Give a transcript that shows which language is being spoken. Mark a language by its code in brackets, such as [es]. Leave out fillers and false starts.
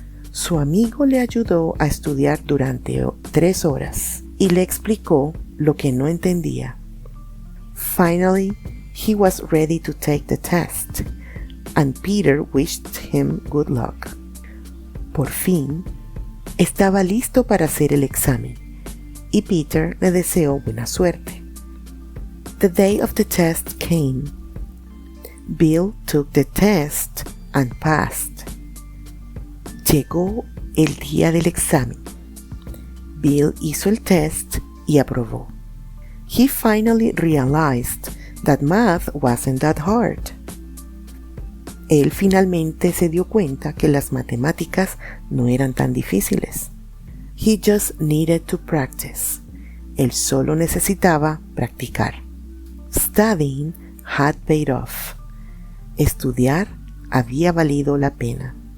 [es] Su amigo le ayudó a estudiar durante 3 horas y le explicó lo que no entendía. [en] Finally, he was ready to take the test, and Peter wished him good luck. [es] Por fin, estaba listo para hacer el examen, y Peter le deseó buena suerte. [en] The day of the test came. Bill took the test and passed. [es] Llegó el día del examen. Bill hizo el test y aprobó. [en] He finally realized that math wasn't that hard. [es] Él finalmente se dio cuenta que las matemáticas no eran tan difíciles. [en] He just needed to practice. [es] Él solo necesitaba practicar. [en] Studying had paid off. [es] Estudiar había valido la pena.